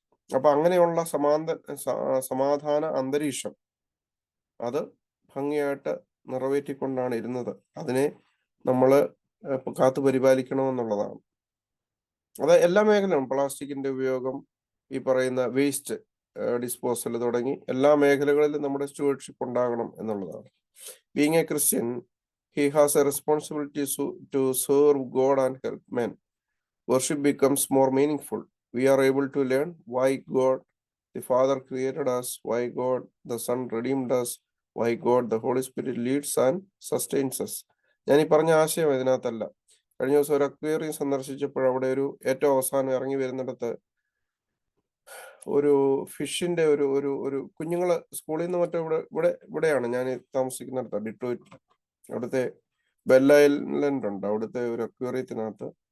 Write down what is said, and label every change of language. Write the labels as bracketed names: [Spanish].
[Malayalam] അപ്പൊ അങ്ങനെയുള്ള സമാധാന അന്തരീക്ഷം അത് ഭംഗിയായിട്ട് നിറവേറ്റിക്കൊണ്ടാണ് ഇരുന്നത്. അതിനെ നമ്മൾ കാത്തു പരിപാലിക്കണമെന്നുള്ളതാണ്. അത് എല്ലാ മേഖലയും, പ്ലാസ്റ്റിക്കിന്റെ ഉപയോഗം, ഈ പറയുന്ന വേസ്റ്റ് ഡിസ്പോസൽ തുടങ്ങി എല്ലാ മേഖലകളിലും നമ്മുടെ സ്റ്റുവർഷിപ്പ് ഉണ്ടാകണം എന്നുള്ളതാണ്. [English] Being a Christian, he has a responsibility to serve God and help men. Worship becomes more meaningful. We are able to learn why God the Father created us, why God the Son redeemed us, why God the Holy Spirit leads and sustains us. [Malayalam] ഞാൻ ഈ പറഞ്ഞ ആശയം ഇതിനകത്തല്ല. കഴിഞ്ഞ ദിവസം ഒരു aquarium സന്ദർശിച്ചപ്പോൾ അവിടെ ഒരു ഏറ്റവും അവസാനം ഇറങ്ങി വരുന്നിടത്ത് ഒരു ഫിഷിന്റെ ഒരു കുഞ്ഞുങ്ങള് സ്കൂളിൽ നിന്ന് മറ്റോ ഇവിടെയാണ് ഞാൻ താമസിക്കുന്നിടത്ത്, ഡിട്രോയിറ്റ്. അവിടുത്തെ ബെൽ ഐലൻഡ് ഉണ്ട്, അവിടുത്തെ ഒരു അക്വേറിയത്തിനകത്ത്.